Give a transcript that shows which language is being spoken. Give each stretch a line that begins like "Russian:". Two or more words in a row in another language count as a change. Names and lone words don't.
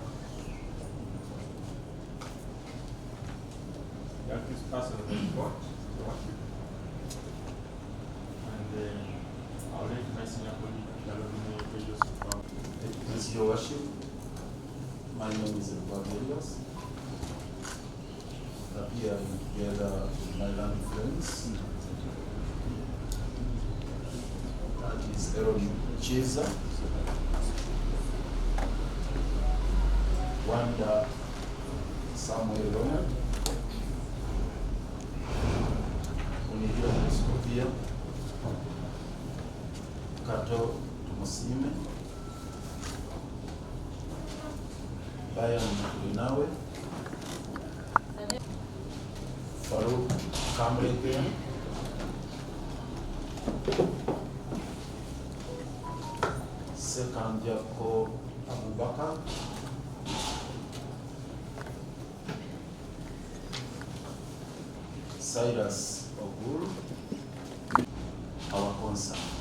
English: The accused person of the court, and I'll let my senior colleague, Please, Your Worship, my name is Lukwago. Appearing together with my land friends, that is Eron Kiiza, Wanda Samuel Ronald, Unijua Mskopia, Kato Tumusime, Bayan Linawe, Farouk Kamreke, Second Jacob Abubakar, Cyrus Ogul, our concern.